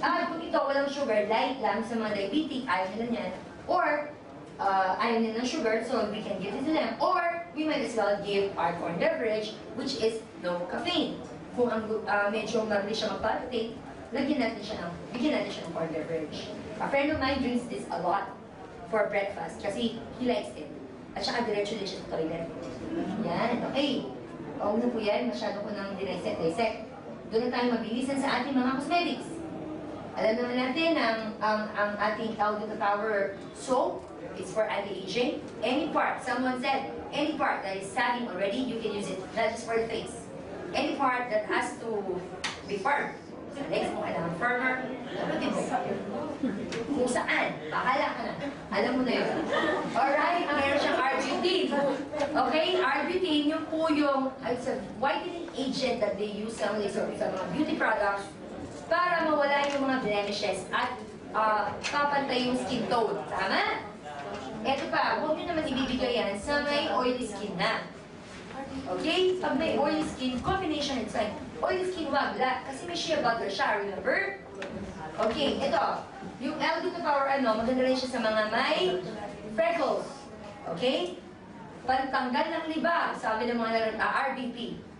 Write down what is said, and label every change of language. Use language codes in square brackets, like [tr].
[tl] Kung ito, walang sugar, light lang sa mga diabetic, ayaw nila niyan. [en] Or, [tl] ayaw nila ng sugar, [en] so we can give it to them. Or, we might as well give our corn beverage, which is no caffeine. [tl] Kung ang medyo mabilis siya magpalpitate, bigyan natin siya ng corn beverage. [en] A friend of mine drinks this a lot for breakfast kasi he likes it. [tl] At saka diretso din siya sa toilet. Yan, okay. O na po yan, masyado ko nang dissect. Doon na tayo mabilisan sa ating mga cosmetics. Alam naman natin ang ating Aldo Power soap is for anti-aging. [en] Any part, someone said, any part that is sagging already, you can use it, not just for the face. Any part that has to be firm. [tl] Sa legs mo kailangan firmer, dapatin mo. Kung saan, bahala ka na. Alam mo na yun. Alright, meron siyang arbutin. Okay, arbutin, yung po yung, [en] it's a whitening agent that they use [tl] sa mga beauty products para mawala yung mga blemishes at papantay yung skin tone. Tama? Eto pa, huwag nyo naman ibibigay yan sa may oily skin na. [en] Okay? [tl] Pag may oily skin, [en] combination it's like oily skin [tl] wag, kasi may shea butter siya, remember? Okay, ito. Yung L2 Power maganda rin siya sa mga may freckles. Okay? Pantanggal ng libag, sabi ng mga RBP.